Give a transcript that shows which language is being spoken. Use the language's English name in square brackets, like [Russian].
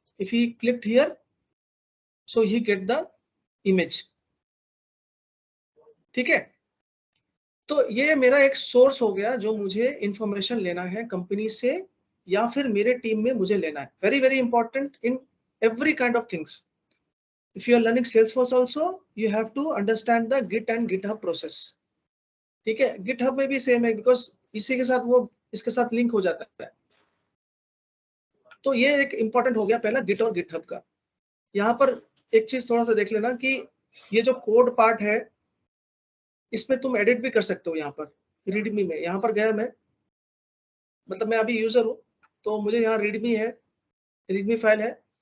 [English] if he click here so he get the image, [Hindi] ठीक है। तो ये मेरा एक सोर्स हो गया जो मुझे इंफॉर्मेशन लेना है कंपनी से या फिर मेरे टीम में मुझे लेना है। [English] Very very important in every kind of things. If you are learning Salesforce also you have to understand the Git and GitHub process, [Hindi] ठीक है। GitHub में भी सेम है बिकॉज इसी के साथ वो इसके साथ लिंक हो जाता है। तो ये एक इंपॉर्टेंट हो गया पहला Git और GitHub का। यहाँ पर एक चीज थोड़ा सा देख लेना कि ये जो कोड पार्ट है इसमें तुम एडिट भी कर सकते हो। यहाँ पर रीडमी में, यहाँ पर गया मैं, मतलब मैं अभी यूजर हूँ तो मुझे यहाँ रीडमी है, रीडमी फाइल है।